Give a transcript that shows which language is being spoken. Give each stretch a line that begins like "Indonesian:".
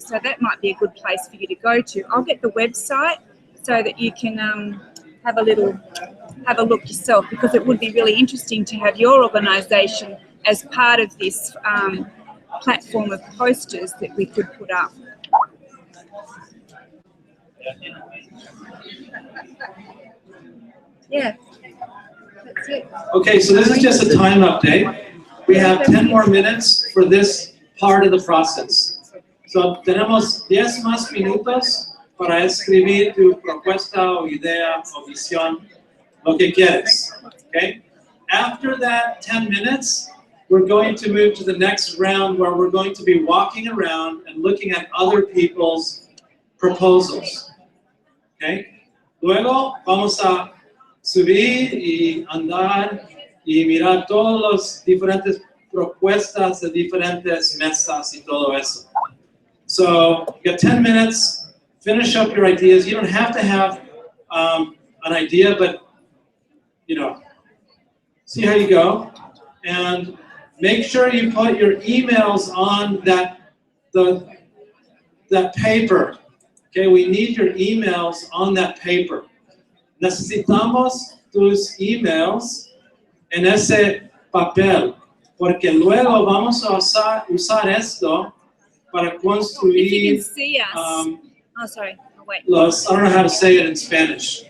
English: So that might be a good place for you to go to. I'll get the website so that you can have a look yourself, because it would be really interesting to have your organisation as part of this platform of posters that we could put up. Yeah, that's it. Okay, so this is just a time update. We have 10 more minutes for this part of the process.
Spanish: So tenemos 10 más minutos para escribir tu propuesta o idea o visión, lo que quieres, okay?
English: After that 10 minutes, we're going to move to the next round where we're going to be walking around and looking at other people's proposals, okay?
Spanish: Luego vamos a subir y andar y mirar todas las diferentes propuestas de diferentes mesas y todo eso.
English: So you got 10 minutes, finish up your ideas. You don't have to have an idea, but see how you go. And make sure you put your emails on that paper. Okay, we need your emails on that paper.
Spanish: Necesitamos tus emails en ese papel, porque luego vamos a usar esto para construir.
English: If you can see us. Oh, sorry. Oh, wait. Los, I don't know how to say it in Spanish.